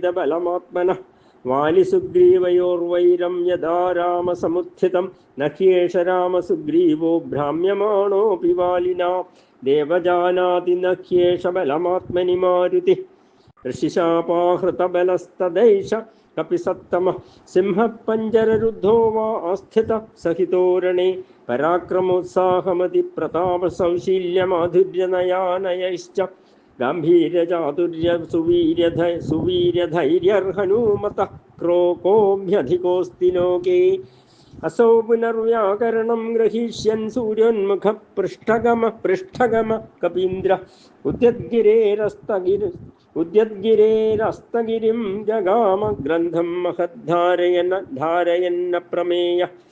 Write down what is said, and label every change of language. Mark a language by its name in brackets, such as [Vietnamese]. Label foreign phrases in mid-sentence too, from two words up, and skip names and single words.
[Sanskrit] ബലമാത്മനഃ വാലിസുഗ്രീവയോർവൈരം യഥാ രാമസമുത്ഥിതം ന ഹ്യേഷ രാമസുഗ്രീവോ ഭ്രാമ്യമാണോऽപി വാലിനാ ദേവജാനാതി ന ഹ്യേഷ ബലമാത്മനി മാരുതിഃ ഋഷിശാപാഹൃതബലസ്തദൈഷ കപിസത്തമഃ സിംഹപഞ്ചരരുദ്ധോ വാ ആസ്ഥിതഃ സഹിതോരണേ പരാക്രമോത്സാഹമതി പ്രതാപസൗശീല്യമാധുര്യനയാനയൈശ്ച ഗാംഭീര്യചാതുര്യ സുവീര്യധൈര്യർഹനൂമതഃ ക്രോകോഭ്യധികോऽസ്തി ലോകേ असौ पुनर्व्याकरणं ग्रहीष्यन् सूर्योन्मुख पृष्ठगम कपीन्द्र उद्यद्गिरेरस्तगिरिं जगाम ग्रन्थं महद्धारयन्न प्रमेयः